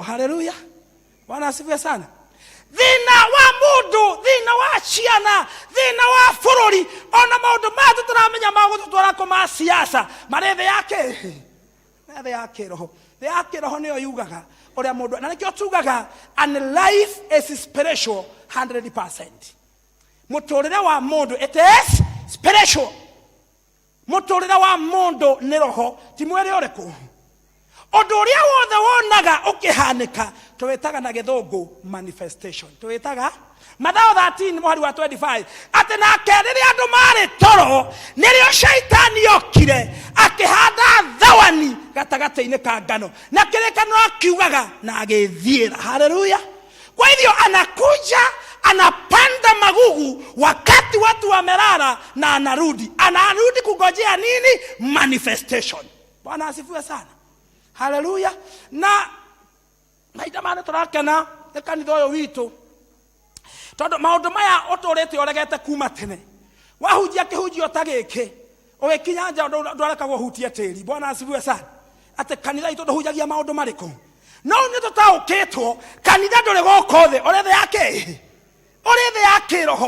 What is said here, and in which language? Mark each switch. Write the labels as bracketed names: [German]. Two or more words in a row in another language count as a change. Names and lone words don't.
[Swahili] Haleluya. Bwana asifiwe sana. [Kikuyu] Thina wa mundu, thina wa ciana, thina wa bũrũri, ona maũndũ maya tũtaramenya ma gũtũtwara kũma siasa marĩ thĩ yake, thĩ ya kĩroho. Thĩ ya kĩroho nĩyo yugaga ũrĩa mũndũ, na nĩkĩo tugaga [English] and life is spiritual 100%. [Kikuyu] Mũtũrĩre wa mũndũ [English] it is spiritual. [Kikuyu] Mũtũrĩre wa mũndũ nĩ roho, ti mwĩrĩ ũrĩkũ. Ũndũ ũrĩa wothe wonaga ũkĩhanĩka tũwĩtaga na gĩthũngũ manifestation. Tũwĩtaga Mathayo 13 mũhari wa 25 atĩ nake rĩrĩa andũ marĩ toro nĩrĩo shaitani yokire akĩhanda thawani gatagatĩ-inĩ ka ngano, na kĩrĩkanĩro akiugaga na agĩthiĩra. [Swahili] Haleluya. Kwa hivyo anakuja anapanda magugu wakati watu wamelala na anarudi kungojea nini? Manifestation. Bwana asifiwe sana. Haleluya. [Kikuyu] Na maita mane turakena kanitha ũyũ witũ tondu maũndũ maya ũtũrĩte ũregete kuma tene. Wahunjia kĩhunjio ta gĩkĩ ũgĩkinya nja ndwarekagwo hutie tĩri. [Swahili] Bwana asifiwe sana. [Kikuyu] Atĩ kanitha itũ ndũhunjagia maũndũ marĩkũ. No nĩ tũtaũkĩtwo kanitha ndũrĩ gũkũ thĩ, ũrĩ thĩ yake, ũrĩ thĩ ya kĩroho.